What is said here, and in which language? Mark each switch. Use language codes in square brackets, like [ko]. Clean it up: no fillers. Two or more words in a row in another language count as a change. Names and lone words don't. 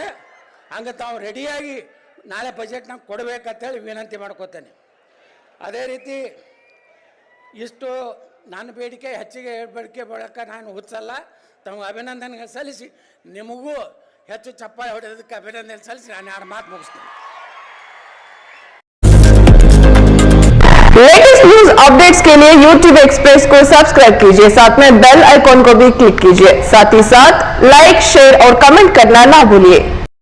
[kn] ಹಂಗೆ ತಾವು ರೆಡಿಯಾಗಿ ನಾಳೆ ಬಜೆಟ್ನಾಗ ಕೊಡಬೇಕಂತೇಳಿ ವಿನಂತಿ ಮಾಡ್ಕೋತೇನೆ. ಅದೇ ರೀತಿ ಇಷ್ಟು ನನ್ನ ಬೇಡಿಕೆ ಹೆಚ್ಚಿಗೆ ಬೇಡಿಕೆ ಬಳಕ ನಾನು ಹುಚ್ಚಲ್ಲ, ತಮಗೆ ಅಭಿನಂದನೆ ಸಲ್ಲಿಸಿ ನಿಮಗೂ ಹೆಚ್ಚು ಚಪ್ಪಾಳೆ ಹೊಡೆಯೋದಕ್ಕೆ ಅಭಿನಂದನೆ ಸಲ್ಲಿಸಿ ನಾನು 2 ಮಾತು ಮುಗಿಸ್ತೇನೆ. [en] latest news updates [hi] के लिए YouTube एक्सप्रेस को सब्सक्राइब कीजिए, साथ में [en] bell icon [hi] को भी क्लिक कीजिए। साथ ही साथ [en] like, share [hi] और कमेंट करना ना भूलिए।